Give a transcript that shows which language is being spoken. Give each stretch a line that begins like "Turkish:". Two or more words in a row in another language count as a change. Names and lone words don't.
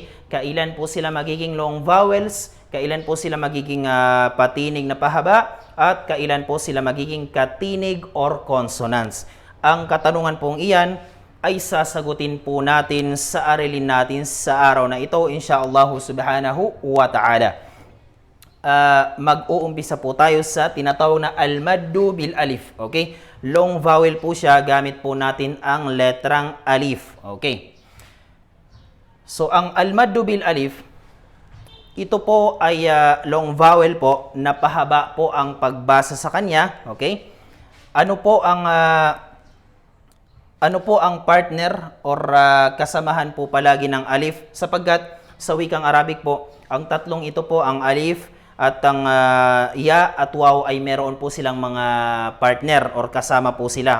Filipino: Kailan po sila magiging
English: long vowels?
Filipino: Kailan po sila magiging patinig na pahaba? At kailan po sila magiging katinig
English: or consonants?
Filipino: Ang katanungan pong iyan ay sasagutin po natin sa aralin natin sa araw na ito,
Arabic: إن شاء الله سبحانه وتعالى.
Filipino: Mag-uumpisa po tayo sa tinatawag na
Arabic: المد بالألف.
Filipino: Okay?
English: Long vowel
Filipino: po siya, gamit po natin ang letrang alif. Okay? So, ang
Arabic: المد بالألف,
Filipino: ito po ay
English: long vowel
Filipino: po na pahaba po ang pagbasa sa kanya. Okay? Ano po ang partner or kasamahan po palagi ng alif? Sapagkat sa wikang Arabic po, ang tatlong ito po, ang alif at ang ya at waw ay meron po silang mga partner or kasama po sila.